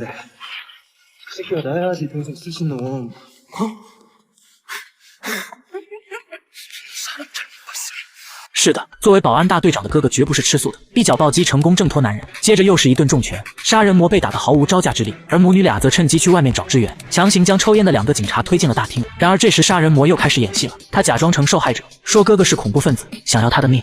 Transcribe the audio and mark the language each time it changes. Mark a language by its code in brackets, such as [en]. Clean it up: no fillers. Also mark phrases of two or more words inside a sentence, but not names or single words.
[ko] 새끼가 나야, 네 동생 쓰신 놈. 어? 사람 잘못 봤어. [zh] 是的，作为保安大队长的哥哥绝不是吃素的，一脚暴击成功挣脱男人，接着又是一顿重拳，杀人魔被打得毫无招架之力，而母女俩则趁机去外面找支援，强行将抽烟的2个警察推进了大厅。然而这时杀人魔又开始演戏了，他假装成受害者，说哥哥是恐怖分子，想要他的命。